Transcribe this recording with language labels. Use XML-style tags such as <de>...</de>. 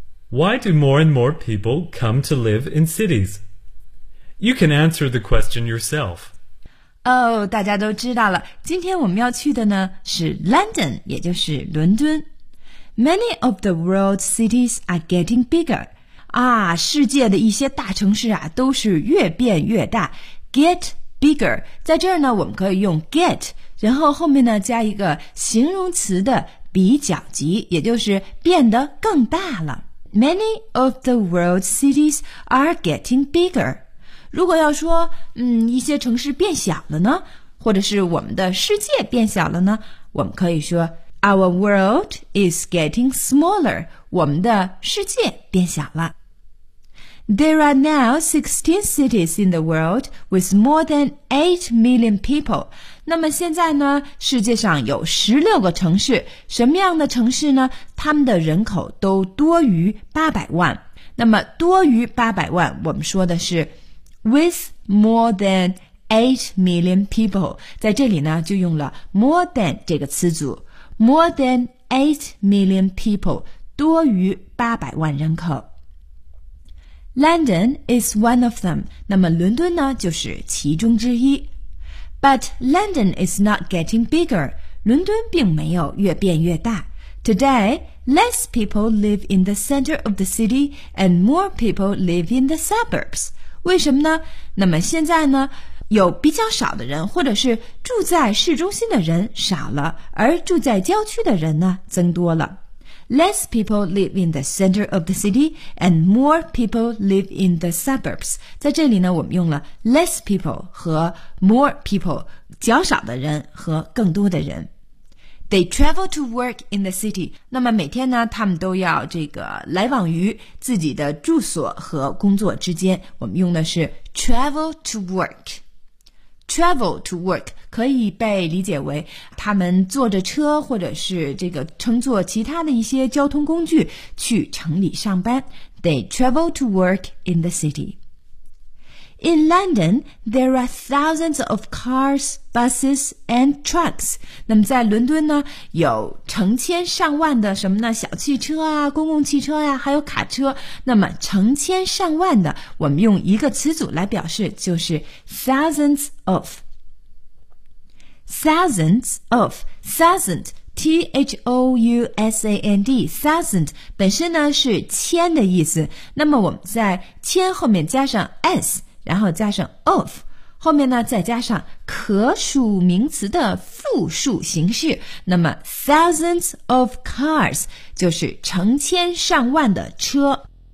<en>Why do more and more people come to live in cities? You can answer the question yourself.</en> <zh>Oh, 大家都知道了，今天我们要去的呢是 London, 也就是伦敦。</zh> <en>Many of the world's cities are getting bigger.</en> <zh>啊，世界的一些大城市啊都是越变越大。 Get bigger, 在这儿呢我们可以用 get,然后后面呢加一个形容词的比较级，也就是变得更大了。</zh> <en>Many of the world's cities are getting bigger.</en> <zh>如果要说一些城市变小了呢，或者是我们的世界变小了呢，我们可以说</zh> <en>Our world is getting smaller.</en> <zh>我们的世界变小了。</zh> <en>There are now 16 cities in the world with more than 8 million people.</en> <zh>那么现在呢，世界上有16个城市，什么样的城市呢？他们的人口都多于800万。那么多于800万，我们说的是</zh> <en>with more than 8 million people.</en> <zh>在这里呢，就用了 more than 这个词组。More than 8 million people, 多于800万人口。</zh> <en>London is one of them.</en> <zh>那么伦敦呢就是其中之一。</zh> <en>But London is not getting bigger.</en> <zh>伦敦并没有越变越大。</zh> <en>Today, less people live in the center of the city and more people live in the suburbs.</en> <zh>为什么呢？那么现在呢，有比较少的人或者是住在市中心的人少了，而住在郊区的人呢增多了。</zh> <en>Less people live in the center of the city and more people live in the suburbs.</en> <zh>在这里呢，我们用了 less people 和 more people, 较少的人和更多的人。</zh> <en>They travel to work in the city.</en> <zh>那么每天呢，他们都要这个来往于自己的住所和工作之间。我们用的是 travel to work. Travel to work 可以被理解为他们坐着车或者是这个乘坐其他的一些交通工具去城里上班。</zh> <en>They travel to work in the city. In London, there are thousands of cars, buses, and trucks.</en> <zh>那么在伦敦呢，有成千上万的什么呢？小汽车啊，公共汽车呀、啊，还有卡车。那么成千上万的，我们用一个词组来表示，就是 thousands of。 Thousands of, thousand, T-H-O-U-S-A-N-D, thousand 本身呢是千的意思，那么我们在千后面加上 s, 然后加上 of, 后面呢再加上可数名词的复数形式，那么 thousands of cars 就是成千上万的车。</zh>